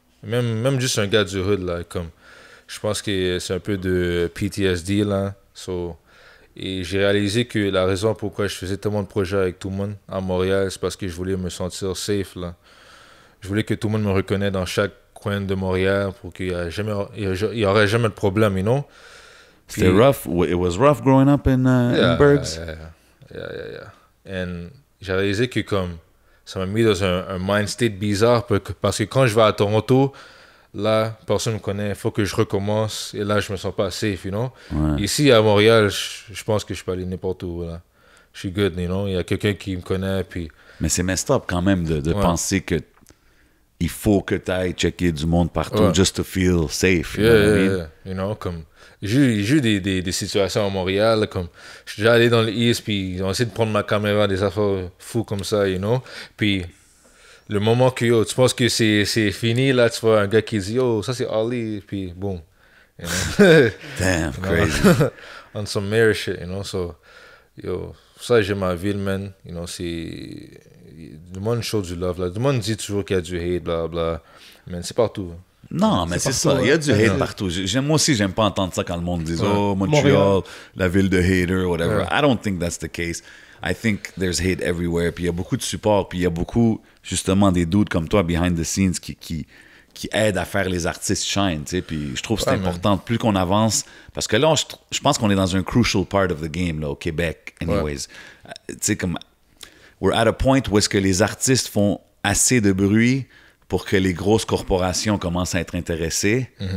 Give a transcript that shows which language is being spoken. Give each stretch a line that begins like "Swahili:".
French: Même juste un gars du hood, là, comme... Je pense que c'est un peu de PTSD, là. Et j'ai réalisé que la raison pourquoi je faisais tellement de projets avec tout le monde à Montréal, c'est parce que je voulais me sentir safe, là. Je voulais que tout le monde me reconnaisse dans chaque coin de Montréal pour qu'il y aurait jamais de problème, C'était Puis-
English: rough. It was rough growing up in Bergs. Yeah.
French: Et j'ai réalisé que comme ça m'a mis dans un
English: mind state
French: bizarre parce que quand je vais à Toronto, là, personne me connaît, il faut que je recommence et là, je me sens pas safe, Ouais. Ici, à Montréal, je pense que je peux aller n'importe où, là. Je suis good, il y a quelqu'un qui me connaît, puis... Mais c'est
English: messed up
French: quand même de Ouais. penser que il faut que tu ailles checker du monde partout Ouais.
English: just to feel safe. You know what I mean?
French: Comme... J'ai eu des situations à Montréal, là, comme... Je suis déjà allé dans l'East, puis ils ont essayé de prendre ma caméra, des affaires fous comme ça, Puis... Le moment que tu penses que c'est fini, là, tu vois un gars qui dit, ça c'est Ali, puis boum.
English: Damn, crazy. On some mayor shit, so,
French: ça j'aime ma ville, man, c'est, le monde show du love, là, le monde dit toujours qu'il y a du hate, bla bla, mais c'est partout. Non, mais c'est ça. partout, Il y a ouais. du hate partout. Moi aussi, j'aime pas entendre ça quand le monde dit Ouais.
English: Oh, Montreal,
French: Montréal. la ville de hater,
English: whatever.
French: Ouais.
English: I don't think that's the case. I think there's hate everywhere.
French: Puis il y a beaucoup de support. Puis il y a beaucoup, justement, des dudes comme toi,
English: behind the scenes,
French: qui aident à faire les artistes shine. Tu sais. Puis je trouve que c'est Ouais, man. important. Plus qu'on avance, parce que là, je pense qu'on est dans un
English: crucial part of the game,
French: là, au Québec,
English: anyways.
French: Tu sais, comme,
English: we're at a point
French: où est-ce que les artistes font assez de bruit pour que les grosses corporations commencent à être intéressées.